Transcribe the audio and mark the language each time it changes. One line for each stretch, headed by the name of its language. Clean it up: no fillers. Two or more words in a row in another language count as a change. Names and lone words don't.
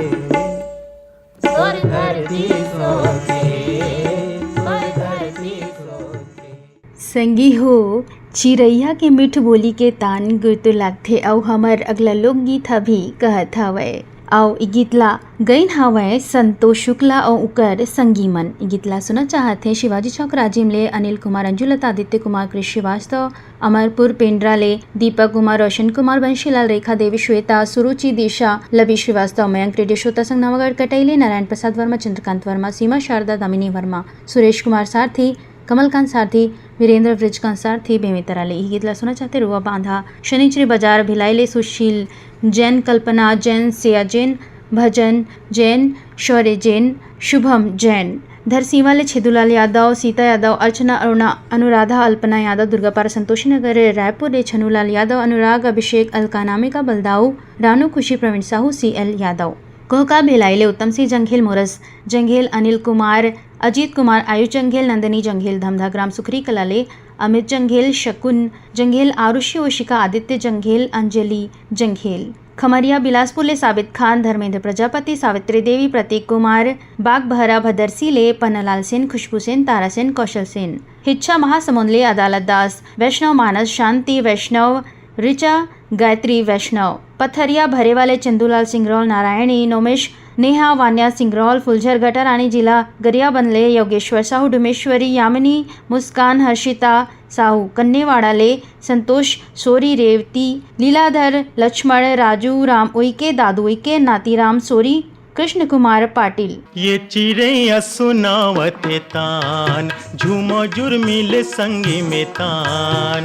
Chhattisgarhi: और धरती सोके, और धरती सोके। संगी हो चिरैया के मिठ बोली के तान गुरतु लागथे अउ हमर अगला लोकगीत ह भी कहत हवय। अउ इ गीत ला गईन हवय संतोष शुक्ला अउ उकर संगी मन। इ गीत ला सुनना चाहत हे शिवाजी चौक राजिम ले अनिल कुमार, अंजुलता, आदित्य कुमार, कृष श्रीवास्तव, अमरपुर पेंड्रा ले दीपक कुमार, रोशन कुमार, बंशीलाल, रेखा देवी, श्वेता, सुरुचि, दिशा, लवी श्रीवास्तव, मयंक रेड्डी, श्रोता संघ नवागढ़ कटैले, नारायण प्रसाद वर्मा, चंद्रकांत वर्मा, सीमा शारदा, दामिनी वर्मा, सुरेश कुमार सारथी, कमलकांत सारथी, वीरेंद्र ब्रिजकांत सारथी, बेमितरा ले। गीत ला सुना चाहते रुआ बांधा, शनिचरी बाजार, भिलाई, सुशील जैन, कल्पना जैन, सिया जैन, भजन जैन, शौर्य जैन, शुभम जैन, धरसीवा ले छेदुलाल यादव, सीता यादव, अर्चना अरुणा, अनुराधा, अल्पना यादव, दुर्गापारा, संतोषी नगर, रायपुर ले छनुलाल यादव, अनुराग, अभिषेक, अलका, नामिका, बलदाऊ, रानू, खुशी, प्रवीण साहू, CL यादव, कोहका भिलाईले उत्तम सिंह जंघेल, मोरस जंघेल, अनिल कुमार, अजीत कुमार, आयुष जंघेल, नंदिनी जंघेल, धमधा ग्राम सुखरी कलाले, अमित जंघेल, शकुन जंघेल, आरुषि ओशिका, आदित्य जंघेल, अंजलि जंघेल, खमरिया बिलासपुर ले साबित खान, धर्मेंद्र प्रजापति, सावित्री देवी, प्रतीक कुमार, बाग बहरा, भदरसी ले पन्नालाल सेन, खुशबू सेन, तारा सेन, कौशल सेन, हिच्छा महासमुंद ले अदालत दास, वैष्णव मानस, शांति वैष्णव, ऋचा, गायत्री वैष्णव, पथरिया भरेवाले चंदूलाल सिंगरौल, नारायणी, नोमेश, नेहा, वान्या सिंगरौल, फुलझर गटर आणि जिला गरियाबंद ले योगेश्वर साहू, डुमेश्वरी, यामिनी, मुस्कान, हर्षिता साहू, कन्नेवाड़ा ले संतोष, सोरी, रेवती, लीलाधर, लक्ष्मण, राजू, राम उइके, दादू उइके, नातीराम सोरी, कृष्ण कुमार पाटिल। ये चिड़ैया सुनावते तान, झूमो जुर्मिल संगी में तान।